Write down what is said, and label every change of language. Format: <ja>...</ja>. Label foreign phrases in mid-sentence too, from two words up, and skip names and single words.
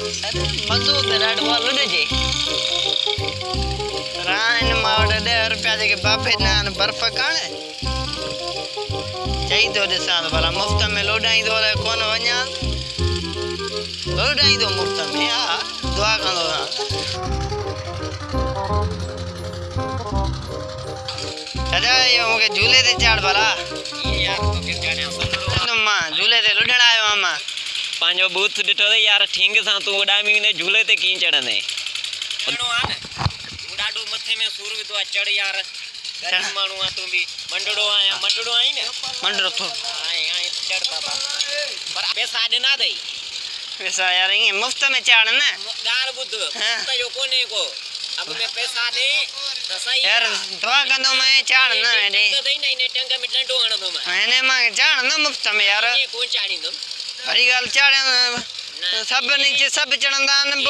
<sd>अरे मज़ो त ॾाढो आहे लुॾिजे राइन मां वटि 10 रुपया जेके बाबे ॾिना आहिनि बर्फ़ कण चई थो ॾिसां त भला मुफ़्त में लोॾाईंदो अलाए कोन वञा लोॾाईंदो मुफ़्त में हा दुआ कंदो चाचा इहो मूंखे झूले ते चाढ़ भला मां झूले ते लुॾण आयो आहियां मां पांजो बूथ ॾिठो त यार ठींग सां तूं उॾामी वेंदे झूले ते कीअं चढ़ंदे ॾाढो मथे में सूर विधो आहे चढ़ यार गरीब माण्हू आहे तूं बि मंडड़ो आहीं न मंडड़ो थो चढ़ बाबा पर पैसा ॾिना अथई पैसा यार ईअं मुफ़्त में चाढ़ न ॻाल्हि ॿुध मुफ़्त जो कोन्हे को अब में पैसा ॾे त सही यार दुआ कंदो मैं चाढ़ न हेॾे अथई न इन टंग में डंडो हणंदो मां हिन मां चाढ़ न मुफ़्त में यार कोन चाढ़ींदुमि वरी ॻाल्हि चाढ़ सभिनी सभु चढ़ंदा आहिनि पोइ</sd>